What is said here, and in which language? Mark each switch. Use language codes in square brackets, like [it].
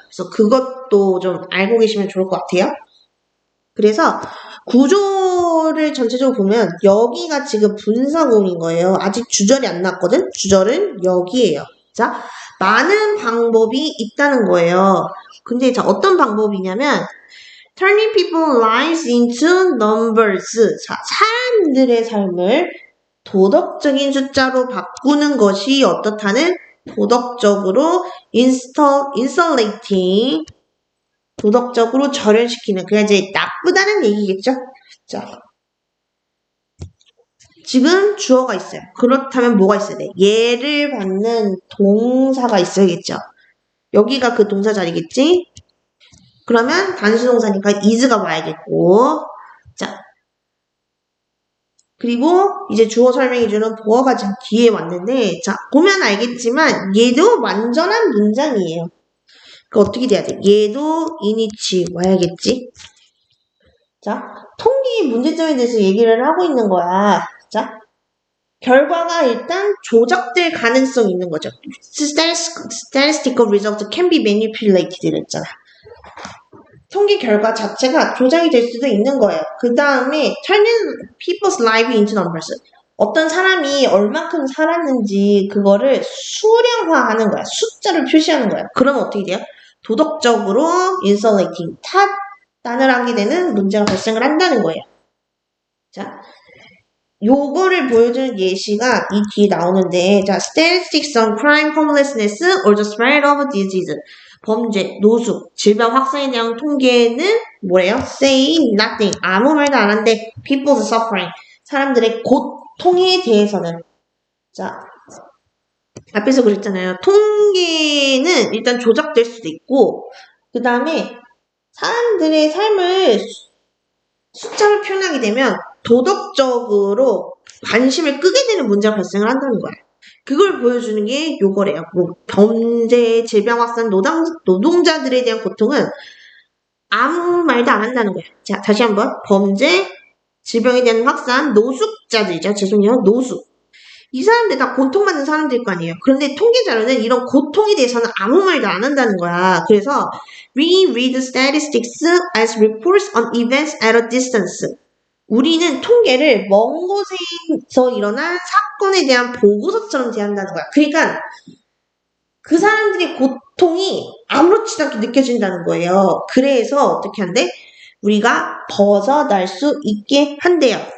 [ko] 그래서 그것도 좀 알고 계시면 좋을 것 같아요. 그래서 구조를 전체적으로 보면 여기가 지금 분사구문인 거예요. 아직 주절이 안 났거든? 주절은 여기예요. 자, 많은 방법이 있다는 거예요. 근데 자, 어떤 방법이냐면 [en] turning people's lives into numbers. [ko] 자, 사람들의 삶을 도덕적인 숫자로 바꾸는 것이 어떻다는 도덕적으로 insulating 도덕적으로 절연시키는 그냥 이제 나쁘다는 얘기겠죠. 자, 지금 주어가 있어요. 그렇다면 뭐가 있어야 돼? 얘를 받는 동사가 있어야겠죠. 여기가 그 동사 자리겠지? 그러면 단수동사니까 is가 와야겠고 자 그리고 이제 주어 설명해주는 보어가 지금 뒤에 왔는데 자 보면 알겠지만 얘도 완전한 문장이에요. 그 어떻게 돼야 돼? 얘도 이니치 와야겠지? 자 통계 문제점에 대해서 얘기를 하고 있는 거야. 자 결과가 일단 조작될 가능성이 있는 거죠. [en] Statistical results can be manipulated [ko] 했잖아. 통계 결과 자체가 조작이 될 수도 있는 거예요. 그 다음에 [en] turning people's life into numbers. [ko] 어떤 사람이 얼마큼 살았는지 그거를 수량화하는 거야. 숫자를 표시하는 거야. 그러면 어떻게 돼요? 도덕적으로 insulating, 타단을 하게 되는 문제가 발생을 한다는 거예요. 자, 요거를 보여주는 예시가 이 뒤에 나오는데 자, [en] statistics on crime, homelessness, or the spread of disease. [ko] 범죄, 노숙, 질병 확산에 대한 통계는 뭐래요? [en] Say nothing. [ko] 아무 말도 안 한대. [en] People's suffering. [ko] 사람들의 고통에 대해서는. 자, 앞에서 그랬잖아요. 통계는 일단 조작될 수도 있고, 그 다음에 사람들의 삶을 숫자로 표현하게 되면 도덕적으로 관심을 끄게 되는 문제가 발생을 한다는 거예요. 그걸 보여주는 게 요거래요. 뭐 범죄, 질병 확산, 노동자들에 대한 고통은 아무 말도 안 한다는 거예요. 자, 다시 한번. 범죄, 질병에 대한 확산, 노숙자들이죠. 죄송해요. 노숙. 이 사람들 다 고통받는 사람들일 거 아니에요. 그런데 통계 자료는 이런 고통에 대해서는 아무 말도 안 한다는 거야. 그래서 [en] we read statistics as reports on events at a distance. [ko] 우리는 통계를 먼 곳에서 일어난 사건에 대한 보고서처럼 대한다는 거야. 그러니까 그 사람들의 고통이 아무렇지도 않게 느껴진다는 거예요. 그래서 어떻게 한대? 우리가 벗어날 수 있게 한대요.